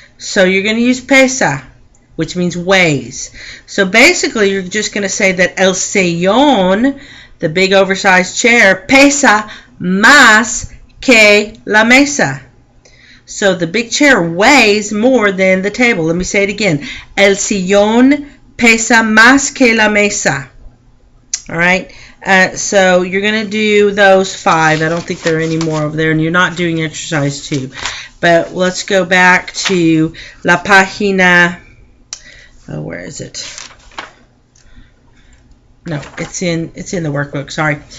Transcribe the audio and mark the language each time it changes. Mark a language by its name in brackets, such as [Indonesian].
[English] So you're going to use pesa, which means weighs. So basically you're just going to say that el sillón, the big oversized chair, [Spanish] pesa más que la mesa. [English] So the big chair weighs more than the table. Let me say it again. [Spanish] El sillón pesa más que la mesa. [English] All right. So you're going to do those 5. I don't think there are any more over there, and you're not doing exercise 2. But let's go back to la página. Oh, where is it? No, it's in the workbook. Sorry.